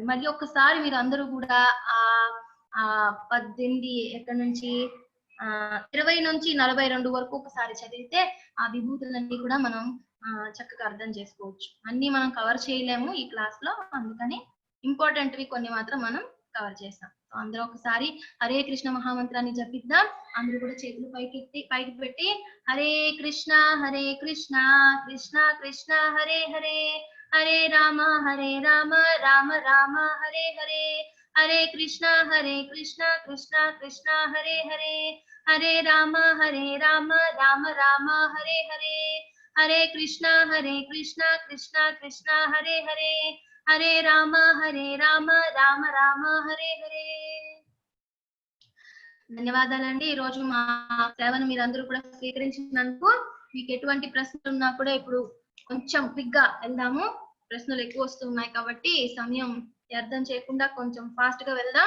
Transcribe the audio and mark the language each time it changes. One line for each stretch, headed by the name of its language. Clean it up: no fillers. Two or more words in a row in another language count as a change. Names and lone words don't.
Telugu: మళ్ళీ ఒక్కసారి మీరు అందరూ కూడా ఆ 18 ఎక్కడి నుంచి 20 నుంచి 42 వరకు ఒకసారి చదివితే ఆ విభూతులన్నీ కూడా మనం చక్కగా అర్థం చేసుకోవచ్చు. అన్ని మనం కవర్ చేయలేము ఈ క్లాస్ లో, అందుకని ఇంపార్టెంట్వి కొన్ని మాత్రం మనం కవర్ చేస్తాం. అందరూ ఒకసారి హరే కృష్ణ మహామంత్రాన్ని జపిద్దాం. అందరూ కూడా చేతులు పైకి పెట్టి
Sanskrit: హరే కృష్ణ కృష్ణ కృష్ణ హరే హరే, హరే రామ రామ రామ హరే హరే, హరే కృష్ణ కృష్ణ కృష్ణ హరే హరే, హరే రామ రామ రామ హరే హరే, హరే కృష్ణ కృష్ణ కృష్ణ హరే హరే, హరే రామ రామ రామ హరే హరే.
Telugu: ధన్యవాదాలండి. ఈ రోజు మా సేవను మీరందరూ కూడా స్వీకరించినందుకు. మీకు ఎటువంటి ప్రశ్నలు ఉన్నా కూడా ఇప్పుడు కొంచెం క్విక్ గా వెళ్దాము. ప్రశ్నలు ఎక్కువ వస్తున్నాయి కాబట్టి సమయం వ్యర్థం చేయకుండా కొంచెం ఫాస్ట్ గా వెళ్దాం.